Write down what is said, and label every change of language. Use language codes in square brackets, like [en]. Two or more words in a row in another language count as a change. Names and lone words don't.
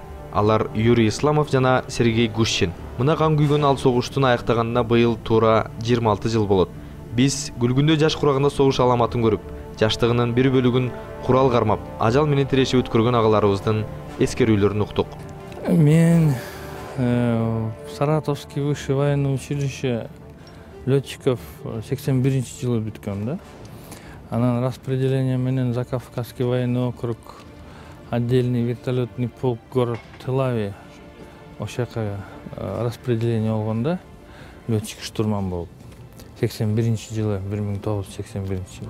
[ky] Алар Юрий Исламов жана Сергей Гущин. Мына кан күйгөн ал согуштун аяктаганына быйыл туура 26 жыл болот. Биз Гүлгүндө жаш курагында согуш аламатын көрүп, жаштыгынын бир бөлүгүн курал кармап, ажал менен тирешип өткөргөн агаларыбыздын эскерүүлөрүн уктук. Мен Саратовский высшее военное училище летчиков 81 жылы бүткөм да. Анан распределение менен Закавказский военный округ, [ru] отдельный вертолетный полк, город Тылави, [ky] ошака распределение болгондо [ru] летчик штурман [ky] болуп. 81 жылы, 1981 жылы.